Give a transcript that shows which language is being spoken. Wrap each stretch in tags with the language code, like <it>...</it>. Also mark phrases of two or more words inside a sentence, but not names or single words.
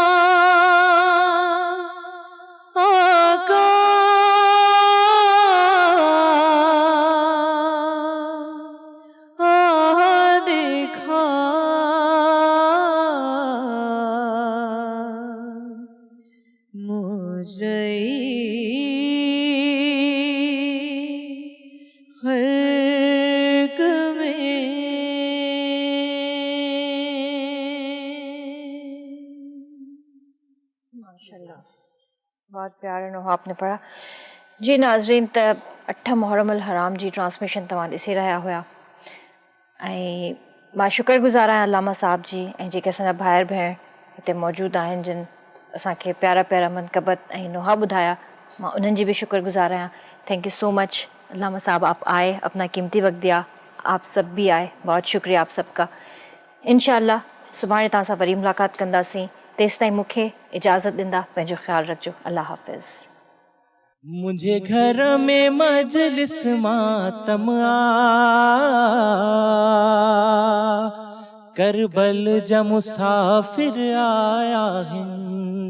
<ur>آقا دیکھا مجرے خلق میں. ماشاءاللہ، بہت پیارا نوحہ آپ نے پڑھا جی.</ur> <sd>नाज़रीन, त 8 मुहर्रम अल हराम जी ट्रांसमिशन तव्हां ॾिसी रहिया हुआ ऐं मां शुक्रगुज़ार आहियां अल्लामा साहब जी ऐं जेके असांजा भाइर भेण हिते मौजूदु आहिनि जिन असांखे प्यारा प्यारा मनक़बत ऐं नोहा ॿुधाया, मां उन्हनि जी भी शुक्रगुज़ार आहियां।</sd> <en>thank you so much</en> <ur>علامہ صاحب، آپ آئے، اپنا قیمتی وقت دیا، آپ سب بھی آئے، بہت شکریہ آپ سب کا.</ur> <sd>इंशाअल्लाह सुभाणे तव्हां सां वरी मुलाक़ात कंदासीं, तेसि ताईं मूंखे इजाज़त ॾींदा, पंहिंजो ख़्यालु रखिजो, अल्लाह हाफ़िज़।</sd> <ur>مجھے گھر میں مجلس ماتم کربل جا مسافر آیا ہند.</ur>